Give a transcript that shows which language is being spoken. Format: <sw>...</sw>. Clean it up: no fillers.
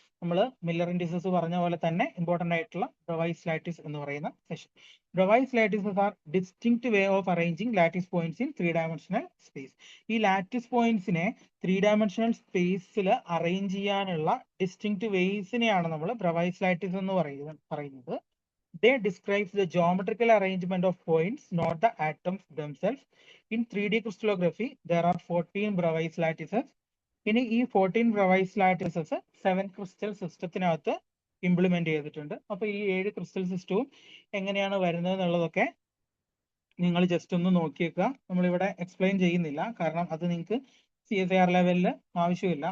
<ml>നമ്മൾ Miller indices പറഞ്ഞ പോലെ തന്നെ ഇമ്പോർട്ടന്റ് ആയിട്ടുള്ള ബ്രവൈസ് ലാറ്റിസ് എന്ന് പറയുന്ന session.</ml> <en>Bravais lattices are distinct way of arranging lattice points in 3-dimensional space.</en> <ml>ഈ ലാറ്റിസ് പോയിന്റ്സിനെ 3-dimensional സ്പേസിൽ അറേഞ്ച് ചെയ്യാനുള്ള ഡിസ്റ്റിങ്ക്ട് വേസിനെയാണ് നമ്മൾ ബ്രവൈസ് ലാറ്റിസ് എന്ന് പറയുന്നത്.</ml> <en>They describes the geometrical arrangement of points, not the atoms themselves. In 3D crystallography, there are 14 Bravais lattices.</en> <ml>ഇനി ഈ 14 Bravais lattices 7 crystal സിസ്റ്റത്തിനകത്ത് implement ചെയ്തിട്ടുണ്ട്. അപ്പൊ ഈ 7 ക്രിസ്റ്റൽ സിസ്റ്റവും എങ്ങനെയാണ് വരുന്നത് എന്നുള്ളതൊക്കെ നിങ്ങൾ ജസ്റ്റ് ഒന്ന് നോക്കിയേക്കുക. നമ്മളിവിടെ എക്സ്പ്ലെയിൻ ചെയ്യുന്നില്ല, കാരണം അത് നിങ്ങൾക്ക് CSIR ലെവലിൽ ആവശ്യമില്ല.</ml>